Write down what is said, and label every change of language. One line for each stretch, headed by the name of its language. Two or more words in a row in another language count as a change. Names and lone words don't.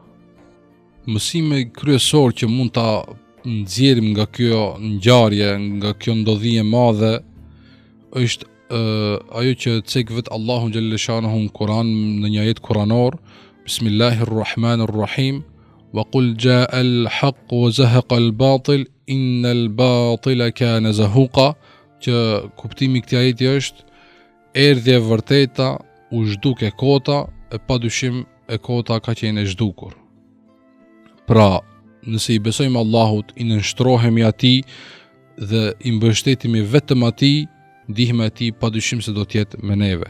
Albanian: Mësimi kryesor që mund ta nxjerrim nga kjo ngjarje, nga kjo ndodhi e madhe, është ajo që cek vet Allahu xhalleshanuhu në Kur'an, në një ajet kuranor: Bismillahirrahmanirrahim,
Arabic: وقل جاء الحق وزهق الباطل إن الباطل كان زهوقا,
Albanian: që kuptimi i këtij ajeti është: erdhi e vërteta, u zhduk e kota, e padyshim e kota ka qenë e zhdukur. Pra, nëse i besojmë Allahut, i nënshtrohemi atij dhe i mbështetemi vetëm atij, ndihma e tij padyshim se do të jetë me neve.